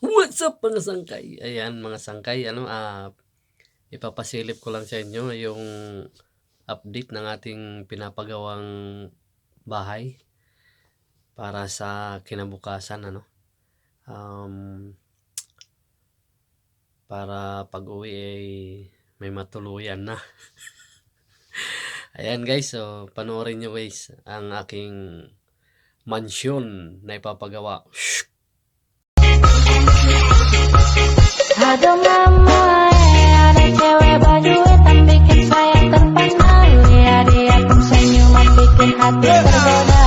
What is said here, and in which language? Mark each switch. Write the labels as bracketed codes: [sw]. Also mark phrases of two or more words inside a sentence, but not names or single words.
[tl] So, mga sangkay, ayan mga sangkay ano, ipapasilip ko lang sa inyo yung update ng ating pinapagawang bahay para sa kinabukasan ano. Para pag-uwi ay may matuluyan na. Ayan guys, so panoorin nyo guys ang aking mansyon na ipapagawa. [id] Aduh mama, ada cewek baju hitam bikin saya terpana. Lihat dia pun senyuman bikin hati tergoda.